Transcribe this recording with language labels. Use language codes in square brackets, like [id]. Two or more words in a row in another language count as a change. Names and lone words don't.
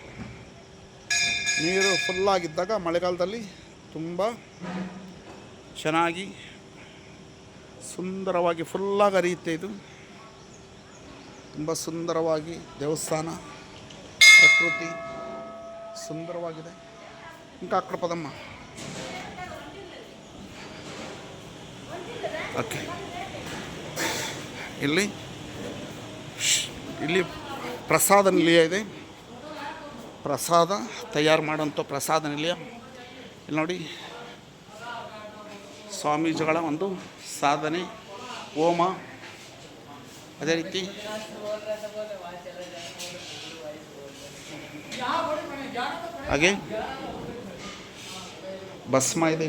[kn] ನೀರು ಫುಲ್ಲಾಗಿದ್ದಾಗ ಮಳೆಗಾಲದಲ್ಲಿ ತುಂಬ ಚೆನ್ನಾಗಿ ಸುಂದರವಾಗಿ ಫುಲ್ಲಾಗಿ ಹರಿಯುತ್ತೆ. ಇದು ತುಂಬ ಸುಂದರವಾಗಿ ದೇವಸ್ಥಾನ, ಪ್ರಕೃತಿ ಸುಂದರವಾಗಿದೆ. [te] ఇంకా అక్కడ పదమ్మా. [kn] ಓಕೆ, ಇಲ್ಲಿ ಪ್ರಸಾದ ನಿಲಯ ಇದೆ. ಪ್ರಸಾದ ತಯಾರು ಮಾಡೋಂಥ ಪ್ರಸಾದ ನಿಲಯ. ಇಲ್ಲಿ ನೋಡಿ ಸ್ವಾಮೀಜಿಗಳ ಒಂದು ಸಾಧನೆ, ಹೋಮ, ಅದೇ ರೀತಿ ಹಾಗೆ ಭಸ್ಮ ಇದೆ.